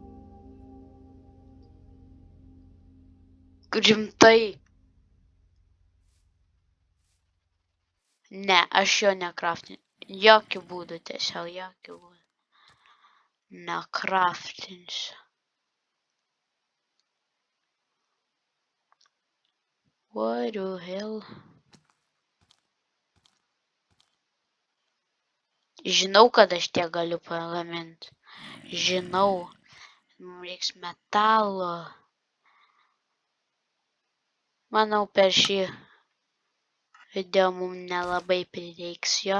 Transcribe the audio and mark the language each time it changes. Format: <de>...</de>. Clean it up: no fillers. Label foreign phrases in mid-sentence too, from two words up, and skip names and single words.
<lt>Rimtai. Ne, aš jo nekraftinsiu. Jokių būdų, tiesiog jokių būdų. Nekraftinsiu.</lt> <en>What the hell?</en> <lt>Žinau, kad aš tiek galiu pagaminti. Žinau. Mums reiks metalo. Manau, per šį video mums nelabai prireiks jo.</lt>